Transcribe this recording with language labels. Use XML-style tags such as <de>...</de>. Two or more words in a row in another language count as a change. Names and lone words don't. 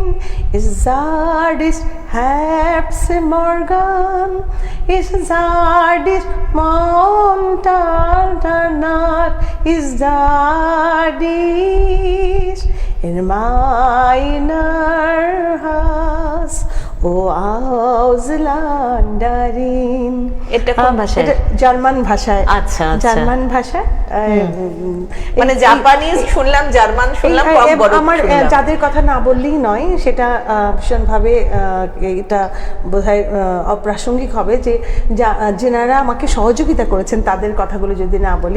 <de>Ich sah dich Herbstmorgen, ich sah dich Montag danach, ich sah dich in meiner Haus, o Ausländerin.</de> <bn>এটা কোন ভাষায়? এটা জার্মান ভাষায়। আচ্ছা, আচ্ছা। জার্মান ভাষায় মানে জাপানিজ শুনলাম, জার্মান শুনলাম, কম বড় আমার শুনলাম। যাদের কথা না বললেই নয়, সেটা ভীষণভাবে এটা বোধহয় অপ্রাসঙ্গিক হবে যে যেনারা আমাকে সহযোগিতা করেছেন তাদের কথাগুলো যদি না বলি।</bn>